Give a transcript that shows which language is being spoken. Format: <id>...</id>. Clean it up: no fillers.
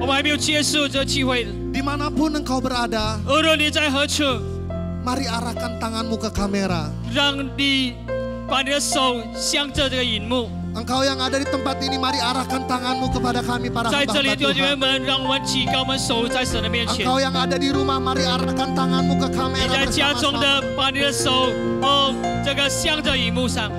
<zh>我们还没有结束这聚会，</zh> <id>dimanapun engkau berada,</id> <zh>无论你在何处，</zh> <id>mari arahkan tanganmu ke kamera.</id> <zh>让你把你的手向着这个荧幕。</zh> <id>Engkau yang ada di tempat ini, mari arahkan tanganmu kepada kami para</id> <zh>在这里，</zh> <id>hamba</id> <zh>弟兄姐妹</zh> <id>Tuhan.</id> <zh>们，让我们举高我们手在神的面前。</zh> <id>Engkau yang ada di rumah, mari arahkan tanganmu ke</id> <zh>你</zh> <id>kamera</id> <zh>在家中</zh> <id>bersama-sama.</id> <zh>的，把你的手这个向着荧幕上。</zh>